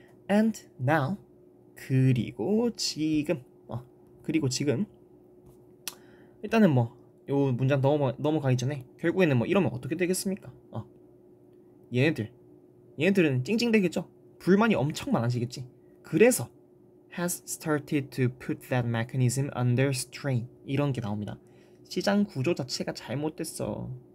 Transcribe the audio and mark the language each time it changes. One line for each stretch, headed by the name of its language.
English: And now,
Korean: 그리고 지금 일단은 뭐 요 문장 넘어가기 전에 결국에는 뭐 이러면 어떻게 되겠습니까? 얘네들은 찡찡대겠죠. 불만이 엄청 많아지겠지.
English: 그래서 has started to put that mechanism under strain,
Korean: 이런 게 나옵니다. 시장 구조 자체가 잘못됐어.